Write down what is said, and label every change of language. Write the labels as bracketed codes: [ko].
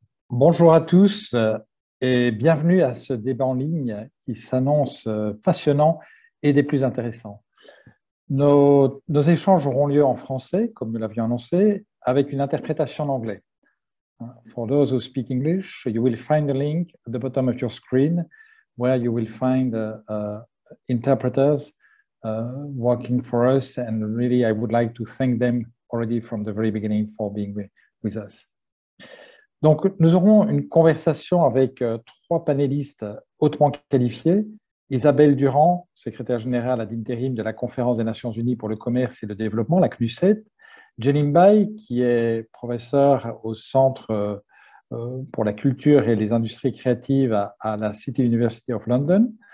[fr] Bonjour à tous et bienvenue à ce débat en ligne qui s'annonce passionnant et des plus intéressants. Nos échanges auront lieu en français, comme nous l'avions annoncé, avec une interprétation en anglais. [en] For those who speak English, you will find a link at the bottom of your screen where you will find interpreters working for us, and really I would like to thank them already from the very beginning for being with us. [fr] Donc, nous aurons une conversation avec trois panélistes hautement qualifiés. Isabelle Durand, secrétaire générale ad interim de la Conférence des Nations Unies pour le commerce et le développement, la CNUSET. Jelim Bai, qui est professeur au Centre pour la culture et les industries créatives à la City University of London.